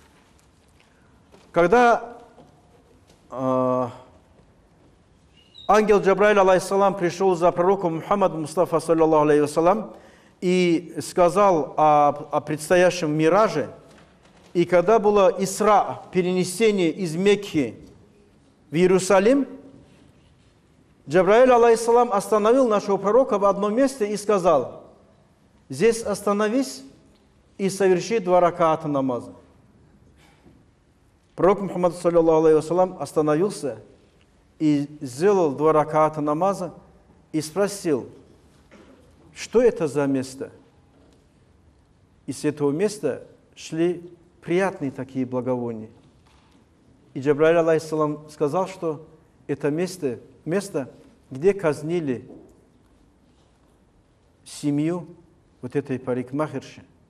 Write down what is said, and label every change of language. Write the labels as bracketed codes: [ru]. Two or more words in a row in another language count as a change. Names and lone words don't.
[ru] Когда ангел Джабраиль, алейхиссалам, пришел за пророком Мухаммадом Мустафа, [ar] صلى الله عليه وسلم, [ru] и сказал о предстоящем мираже, и когда было Исра, перенесение из Мекки в Иерусалим, Джабраиль, алейхиссалам, остановил нашего пророка в одном месте и сказал: здесь остановись и соверши 2 раката намаза. [ar] Пророк Мухаммад, صلى الله عليه وسلم, [ru] остановился и сделал 2 раката намаза и спросил: что это за место? И с этого места шли приятные такие благовония. И Джабраиль, алейхиссалам, сказал, что это место, где казнили семью вот этой парикмахерши.